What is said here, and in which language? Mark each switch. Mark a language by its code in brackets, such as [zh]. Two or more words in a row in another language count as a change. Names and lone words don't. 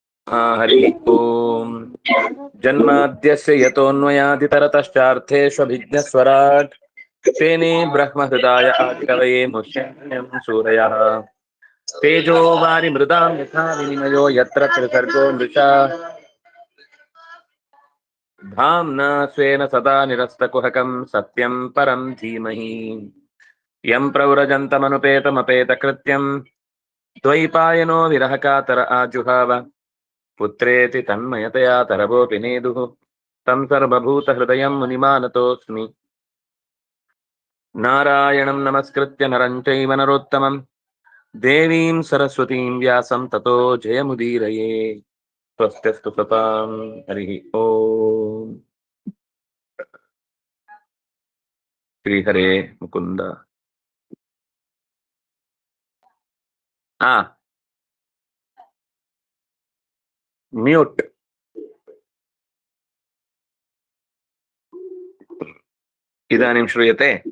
[sa] ಹರಿ ಓಂ. ಜನ್ಮಾದ್ಯಸ್ಯ ಯತೋನ್ಮಯಾದಿತರತಶ್ಚಾರ್ಥೇಷ್ವಭಿಜ್ಞಸ್ವರಾಟ್ ತೇನೇ ಬ್ರಹ್ಮ ಹೃದಯ ಆದಿಕವಯೇ ಮುಹ್ಯಂ ಸೂರಯಃ ತೇಜೋ ವಾರಿ ಮೃದಾಂ ಯಥಾ ವಿನಿಮಯೋ ಯತ್ರ ತ್ರಿಸರ್ಗೋ ಮೃಷಾ ಧಾಮ್ನಾ ಸ್ವೇನ ಸದಾ ನಿರಸ್ತಕುಹಕಂ ಸತ್ಯಂ ಪರಂ ಧೀಮಹಿ ಯಂ ಪ್ರವ್ರಜಂತಮನುಪೇತಮಪೇತಕೃತ್ಯಂ ದ್ವೈಪಾಯನೋ ವಿರಹಕಾತರ ಆಜುಹಾವ ಪುತ್ರೇತಿ ತನ್ಮಯತಯಾ ತರವೋಪಿ ನೇದುಃ तं ಸರ್ವಭೂತಹೃದಯಂ ಮುನಿಮಾನತೋಸ್ಮಿ. ನಾರಾಯಣಂ ನಮಸ್ಕೃತ್ಯ ನರಂ ಚೈವ ನರೋತ್ತಮಂ ದೇವೀಂ ಸರಸ್ವತೀಂ ವ್ಯಾಸಂ ತತೋ ಜಯಮುದೀರಯೇ. ಸ್ವಸ್ತ್ಯಸ್ತು ಸತಾಂ. ಹರಿ ಓಂ. ಶ್ರೀಹರೇ ಮುಕುಂದ. ಮ್ಯೂಟ್. ಇದಾನಿಂ ಶ್ರೂಯತೆ?